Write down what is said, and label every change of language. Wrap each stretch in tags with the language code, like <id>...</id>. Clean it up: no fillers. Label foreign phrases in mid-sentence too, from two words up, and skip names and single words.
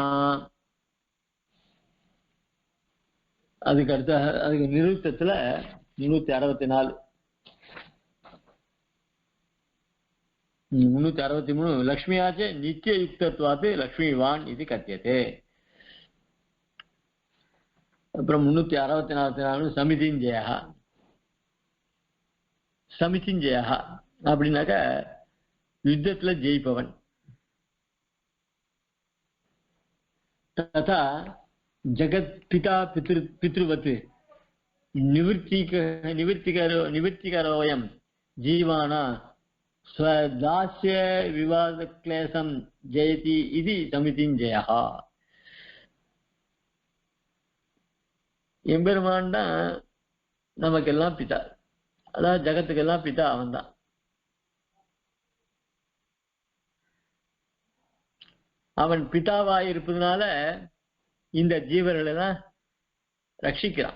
<ta>அதுக்கு அடுத்த அதுக்கு நிருத்தத்துல 364 363 லக்ஷ்மியாச்சே</ta> <sa>नित्य युक्तत्वात् लक्ष्मीवान् इति कथ्यते.</sa> <ta>அப்புறம் 364 சமிதிஞ்சயா. சமிதிஞ்சயா அப்படின்னாக்க யுத்தத்துல ஜெயிப்பவன்.</ta> <sa>ததா जगत पिता पितृवत् निवृत्तिकरोऽयं जीवाना स्वदास्य विवादक्लेशं जयति इति समितिञ्जयः.</sa> <ta>எம்பெருமான் தான் நமக்கெல்லாம் பிதா, அதாவது ஜகத்துக்கெல்லாம் பிதா அவன் தான். அவன் பிதாவாய் இருப்பதனால இந்த ஜீவர்களை எல்லாம் ரட்சிக்கிறான்.</ta>